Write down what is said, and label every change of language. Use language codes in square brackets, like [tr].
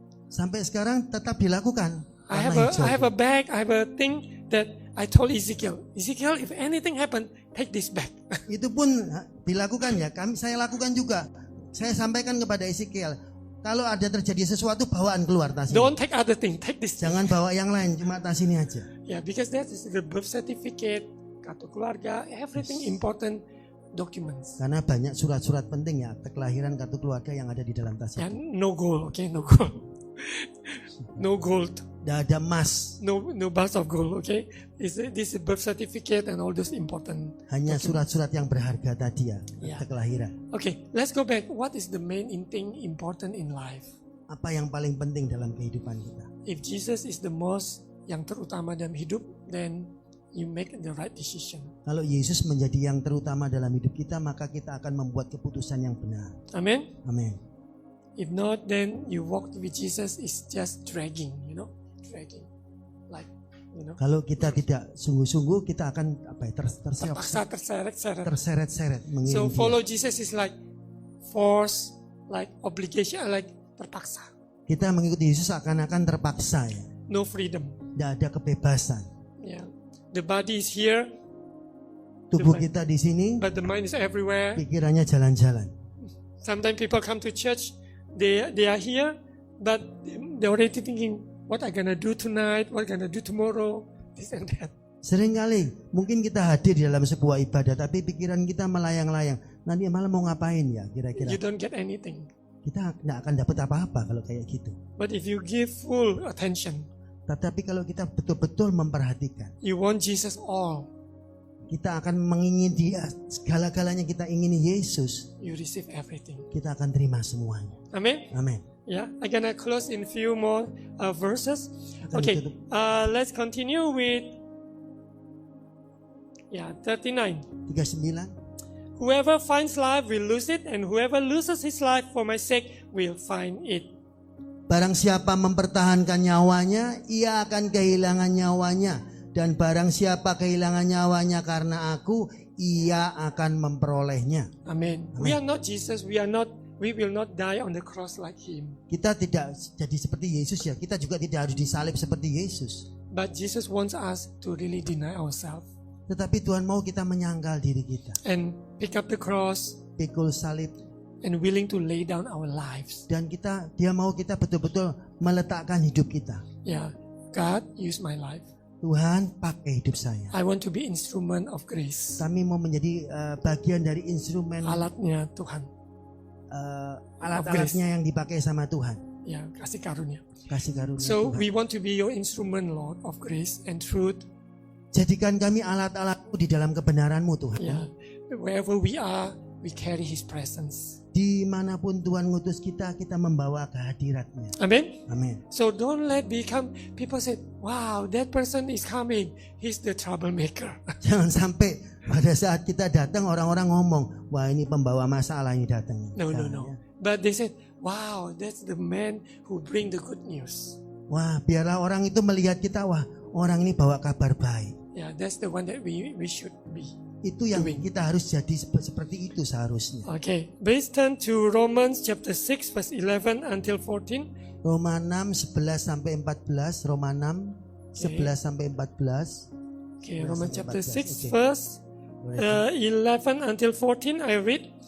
[id] Sampai sekarang tetap dilakukan. [en] I [id] Warna [en] have [id] hijau. [en] a bag, I have a thing that I told Ezekiel, if anything happen, take this bag. [id] Itu pun dilakukan ya. Saya lakukan juga. Saya sampaikan kepada Ezekiel, kalau ada terjadi sesuatu bawaan keluar tas ini. [en] Don't take other thing, take this. [id] Jangan bawa yang lain, cuma tas ini aja. [en] Yeah, because that is the birth certificate, [id] kartu keluarga, [en] everything important documents. [id] Karena banyak surat-surat penting ya, akte kelahiran, kartu keluarga yang ada di dalam tas itu. [en] And no gold, okay, no gold. No gold. [id] Tidak ada emas, [en] No bars of gold, okay? This is birth certificate and all those important. [id] hanya surat-surat yang berharga tadi ya, Ya. akte kelahiran. [en] Okay, let's go back. What is the main thing important in life? [id] Apa yang paling penting dalam kehidupan kita? [en] If Jesus is the most [id] yang terutama [en] dalam hidup, then you make the right decision. [id] Kalau Yesus menjadi yang terutama dalam hidup kita, maka kita akan membuat keputusan yang benar. [en] Amen. [id] Amin. [en] If not, then you walk with Jesus is just dragging, like, [id] Kalau kita tidak sungguh-sungguh, kita akan terpaksa terseret-seret. terseret-seret [en] So [id] mengiring dia. [en] follow Jesus is like force, like obligation, like terpaksa. [id] Kita mengikuti Yesus seakan-akan terpaksa ya. [en] No freedom. [id] Tidak ada kebebasan. [en] Yeah, the body is here, [id] Tubuh kita di sini, [en] but the mind is everywhere. [id] pikirannya jalan-jalan. [en] Sometimes people come to church, they are here, but they're already thinking, what I gonna do tonight, what I gonna do tomorrow, this and that. [id] Seringkali mungkin kita hadir di dalam sebuah ibadah, tapi pikiran kita melayang-layang. Nanti malam mau ngapain ya kira-kira? [en] You don't get anything. [id] Kita tidak akan dapat apa-apa kalau kayak gitu. [en] But if you give full attention, [id] Tetapi kalau kita betul-betul memperhatikan, [en] you want Jesus all, [id] kita akan mengingini Dia, segala-galanya kita ingini Yesus, [en] you receive everything. [id] kita akan terima semuanya. [en] Amen. [id] Amin. [en] Yeah, I'm gonna close in few more verses. Okay, let's continue with 39. 39. Whoever finds life will lose it, and whoever loses his life for my sake will find it. [id] Barang siapa mempertahankan nyawanya, ia akan kehilangan nyawanya. Dan barang siapa kehilangan nyawanya karena aku, ia akan memperolehnya. [en] Amen. We are not Jesus. We will not die on the cross like him. [id] Kita tidak jadi seperti Yesus ya. Kita juga tidak harus disalib seperti Yesus. [en] But Jesus wants us to really deny ourselves. [id] Tetapi Tuhan mau kita menyangkal diri kita, [en] and pick up the cross [id] pikul salib, [en] and willing to lay down our lives. [id] dan dia mau kita betul-betul meletakkan hidup kita. [en] Yeah, God, use my life. [id] Tuhan, pakai hidup saya. [en] I want to be instrument of grace. [id] Kami mau menjadi bagian dari instrumen, Alatnya Tuhan. alat-alatnya yang dipakai sama Tuhan. Ya, kasih karunia. Kasih karunia [en] So [id] Tuhan. [en] we want to be your instrument, Lord, of grace and truth. [id] Jadikan kami alat-alat-Mu di dalam kebenaran-Mu, Tuhan. [en] Yeah, wherever we are, we carry His presence. [id] Dimanapun Tuhan ngutus kita, kita membawa kehadirat-Nya. [en] Amen. [id] Amin. [en] So don't let people say, wow, that person is coming. He's the troublemaker. [id] Jangan sampai pada saat kita datang orang-orang ngomong, wah ini pembawa masalah ini datang. [en] No. [id] Jangan, ya. [en] But they said, wow, that's the man who bring the good news. [id] Wah, biarlah orang itu melihat kita, wah orang ini bawa kabar baik. [en] Yeah, that's the one that we should be. [id] Itu yang [en] Doing. [id] kita harus jadi seperti itu seharusnya. [en] Okay, please turn to Romans chapter 6 verse 11 until 14. [id] Roma 6, 11 sampai 14. Roma 6, 11 sampai 14. [en] Okay, Romans chapter 6 verse 11 until 14 I read.